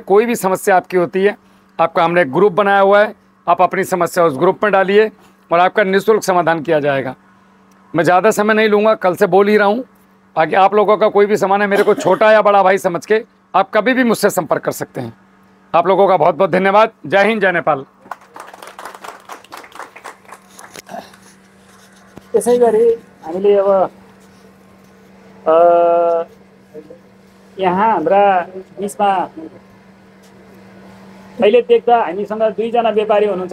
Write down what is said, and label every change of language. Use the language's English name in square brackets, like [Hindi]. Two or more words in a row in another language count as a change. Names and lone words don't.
[Hindi] कोई भी समस्या आपकी होती है, आपका हमने एक ग्रुप बनाया हुआ है, आप अपनी समस्या उस ग्रुप में डालिए और आपका निःशुल्क समाधान किया जाएगा। मैं ज़्यादा समय नहीं लूँगा, कल से बोल ही रहा हूँ। आगे आप लोगों का कोई भी सामान है, मेरे को छोटा या बड़ा भाई समझ के आप कभी भी मुझसे संपर्क कर सकते हैं। आप लोगों का बहुत बहुत धन्यवाद। जय हिंद, जय नेपाल। [Nepali] त्यसै गरी हामीले अब यहाँ हाम्रा बिचमा अहिले देख्दा हामीसँग 2 जना व्यापारी हुनुहुन्छ।